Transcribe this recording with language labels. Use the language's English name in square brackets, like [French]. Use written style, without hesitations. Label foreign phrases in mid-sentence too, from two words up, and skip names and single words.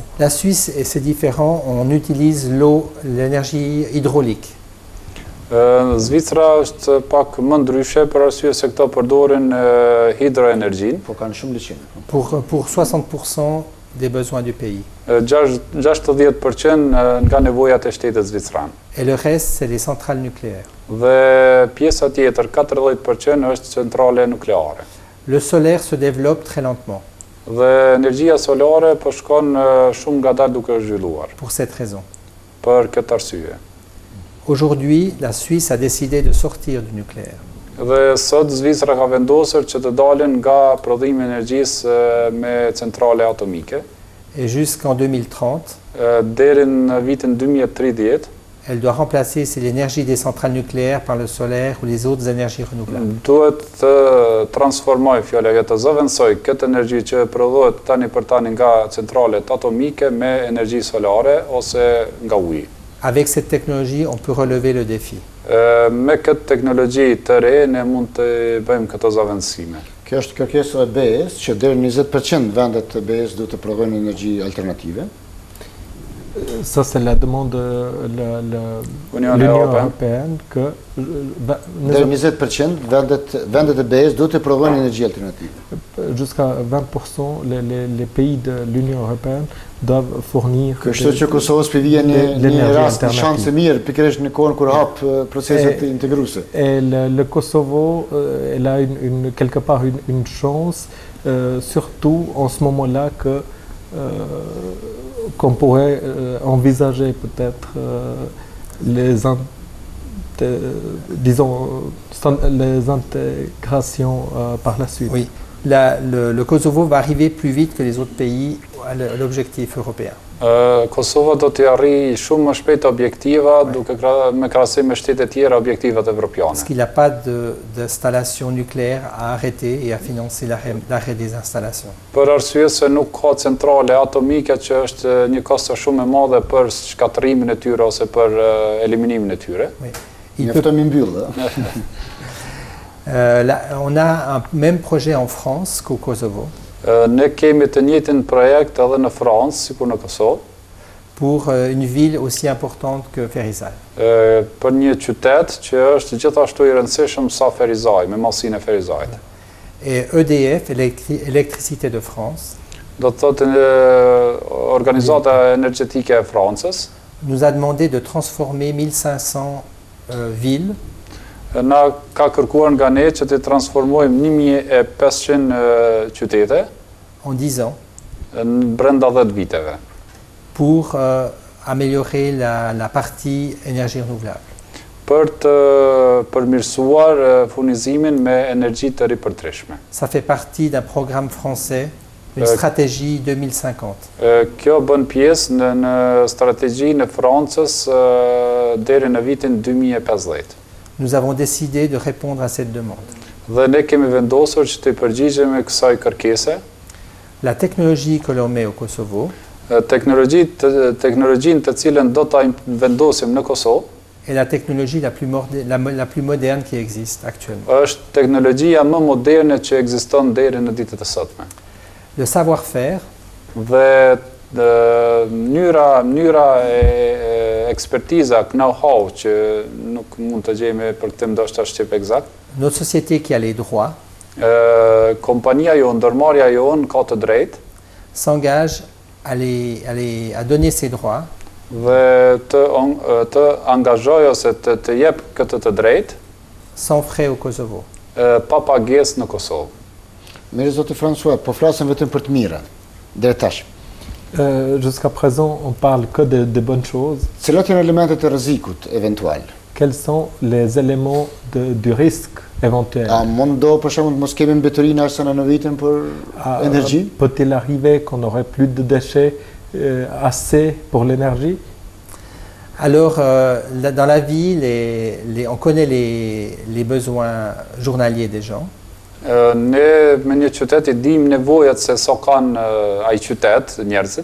[French] La Suisse, et c'est différent, on utilise l'énergie hydraulique. [Albanian] Zvicra është pak më ndryshe për arsye se këto përdorin hidroenergjinë. Po kanë shumë liçene. [French] Pour 60% des besoins du pays. [Albanian] 60% nga nevojat e shtetit zvicran. [French] Et le reste, c'est les centrales nucléaires. [Albanian] Dhe pjesa tjetër, 40% është centrale nukleare. [French] Le solaire se développe très lentement. [Albanian] Dhe energjia solare po shkon shumë ngadalë duke u zhvilluar. [French] Pour cette raison. [Albanian] Për këtë arsye. [French] Aujourd'hui, la Suisse a décidé de sortir du nucléaire. [Albanian] Dhe sot Zvicra ka vendosur që të dalin nga prodhimi i energjisë me centrale atomike. [French] Et jusqu'en 2030, [Albanian] Deri në vitin 2030, [French] Elle doit remplacer l'énergie des centrales nucléaires par le solaire ou les autres énergies renouvelables. [Albanian] Duhet të transformoj fjalë të zëvendësoj këtë energji që prodhohet tani për tani nga centralet atomike me energji solare ose nga uji. [French] Avec cette technologie, on peut relever le défi. [Albanian] Me këtë teknologji të re ne mund të bëjmë këto zëvendësime. Kjo është kërkesa e BE-s që deri në 20% vendet të BE-s duhet të prodhojnë energji alternative. [French] Ça, c'est la demande de L'Union l'Union européenne. européenne que [Albanian] Deri në 20% vendet e BE-s duhet të prodhojnë energji alternative. [French] jusqu'à 20% les pays de l'Union européenne doivent fournir [Albanian] Kështu që Kosovës për vjen një [French] l'énergie [Albanian] rast, një [French] alternative. [Albanian] shans e mirë, pikërisht në kohën kur hap proceset integruese. [French] Et le Kosovo, elle a quelque part une chance, surtout en ce moment-là qu'on pourrait envisager peut-être les intégrations par la suite. Oui. Le Kosovo va arriver plus vite que les autres pays à l'objectif européen. [Albanian] Kosova do të arrijë shumë më shpejt objektiva me krahasim me shtetet tjera objektivat [French] Parce [Albanian] evropiane. [French] qu'il n'a pas d'installation nucléaire à arrêter et à financer l'arrêt des installations. [Albanian] Për arsye se nuk ka centrale atomike që është një kosto shumë e madhe për shkatërimin e tyre ose për eliminimin e tyre. [French] Oui. [Albanian] Mjafton mi mbyll. [French] On a un même projet en France qu'au Kosovo [Albanian] Ne kemi të njëjtin projekt edhe në Francë, sikur në Kosovë, [French] pour une ville aussi importante que Ferizaj. [Albanian] Për një qytet që është gjithashtu i rëndësishëm sa Ferizaj, me masinë e Ferizajt. [French] Et EDF, Électricité de France, [Albanian] Do të thotë Organizata Energjetike e Francës, [French] nous a demandé de transformer 1500 villes [Albanian] na ka kërkuar nga ne që të transformojmë 1500 qytete [French] en 10 ans [Albanian] brenda 10 viteve. [French] pour améliorer la partie énergie renouvelable. [Albanian] Për të përmirësuar furnizimin me energji të ripërtërishme. [French] Ça fait partie d'un programme français, une stratégie 2050. [Albanian] Kjo bën pjesë në strategjinë e Francës deri në vitin 2050. [French] Nous avons décidé de répondre à cette demande. [Albanian] Dhe ne kemi vendosur që të përgjigjemi kësaj kërkese. [French] La technologie que l'on met au Kosovo [Albanian] Teknologjinë të cilën do ta vendosim në Kosovë [French] est la technologie la plus moderne qui existe actuellement. [Albanian] është teknologjia më moderne që ekziston deri në ditët e sotme. [French] Le savoir-faire [Albanian] Dhe mënyra e ekspertiza, know-how që nuk mund të gjejmë për këtë ndoshta shqip eksakt. [French] notre société qui a les droits [Albanian] Kompania jonë, ndërmarrja jonë ka të drejtë [French] s'engage à donner ses droits [Albanian] dhe të angazhojë ose të jep këtë të drejtë [French] sans frais au Kosovo. [Albanian] pa pagesë në Kosovë. Mirë zotë François, po flasim vetëm për të mira. Deri tash. [French] Jusqu'à présent, on parle que de bonnes choses. [Albanian] Cilat janë elementet e rrezikut eventual? [French] Quels sont les éléments du risque éventuel? [Albanian] A mundo për shembull të mos kemi mbeturina arsenal në vitin për énergie? [French] Peut-il arriver qu'on n'aurait plus de déchets assez pour l'énergie? Alors, dans la vie, on connaît les besoins journaliers des gens. [Albanian] Ne me një qytet I dim nevojat se sa kanë ai qytet, njerëzit.